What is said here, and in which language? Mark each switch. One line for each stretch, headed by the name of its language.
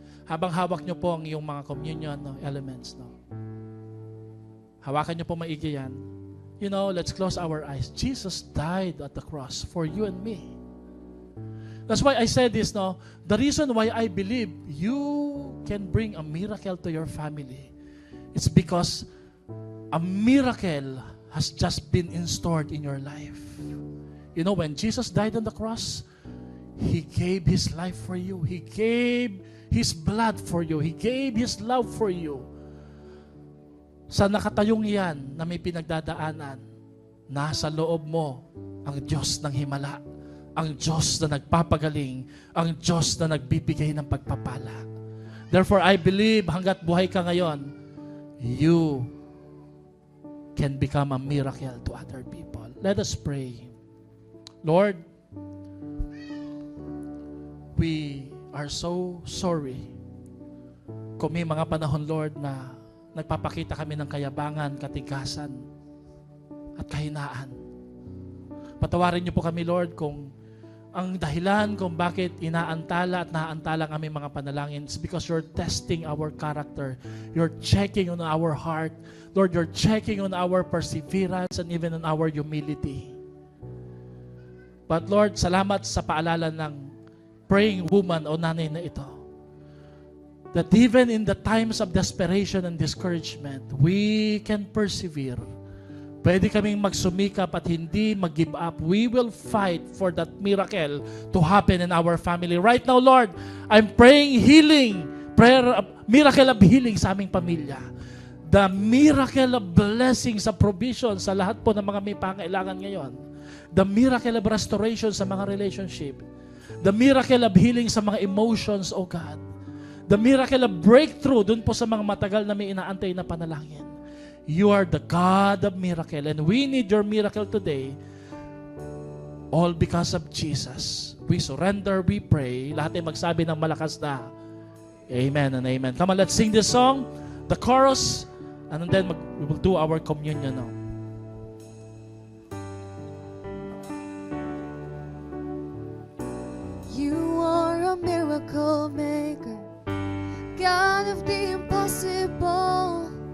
Filipino: Habang hawak nyo po ang iyong mga communion elements, hawakan nyo po maigi yan.
English: You know, let's close our eyes. Jesus died at the cross for you and me. That's why I said this, the reason why I believe you can bring a miracle to your family, it's because a miracle has just been installed in your life. You know, when Jesus died on the cross, He gave His life for you. He gave His blood for you. He gave His love for you.
Filipino: Sa nakatayong yan na may pinagdadaanan, nasa loob mo ang Diyos ng himala, ang Diyos na nagpapagaling, ang Diyos na nagbibigay ng pagpapala.
English: Therefore, I believe
Filipino: hanggat buhay ka ngayon,
English: you can become a miracle to other people. Let us pray. Lord, we are so sorry
Filipino: kung may mga panahon, Lord, na nagpapakita kami ng kayabangan, katigasan, at kahinaan. Patawarin niyo po kami, Lord, kung ang dahilan kung bakit inaantala at naantala ang aming mga panalangin
English: is because you're testing our character. You're checking on our heart. Lord, you're checking on our perseverance and even on our humility.
Filipino: But Lord, salamat sa paalala ng
English: praying woman
Filipino: o nanay na ito.
English: That even in the times of desperation and discouragement, we can persevere.
Filipino: Pwede kaming magsumikap at hindi mag-give up.
English: We will fight for that miracle to happen in our family. Right now, Lord, I'm praying healing, miracle of healing
Filipino: sa aming pamilya.
English: The miracle of blessing
Filipino: sa provision sa lahat po ng mga may pangailangan ngayon.
English: The miracle of restoration
Filipino: sa mga relationship.
English: The miracle of healing sa mga emotions, O God. The miracle of breakthrough
Filipino: dun po sa mga matagal na may inaantay na panalangin.
English: You are the God of miracle and we need your miracle today. All because of Jesus. We surrender, we pray.
Filipino: Lahat ay magsabi ng malakas na amen and amen.
English: Come on, let's sing this song, the chorus, and then we will do our communion now. You are a miracle maker, God of the impossible.